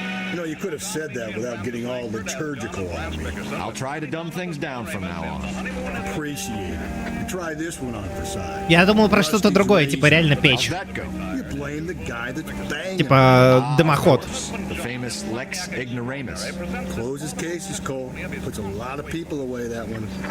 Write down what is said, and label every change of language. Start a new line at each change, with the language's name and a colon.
English: You know, you could have said that without getting all liturgical on me. I'll try to dumb things down from now on. Appreciate it. You try this one on for size.
Russian: Я думал про что-то другое, типа реально печь.
English: You blame the guy that's banging.
Russian: Типа дымоход.
English: The famous Lex Ignoramus. Closes cases, Cole. Puts a lot of people away, that one.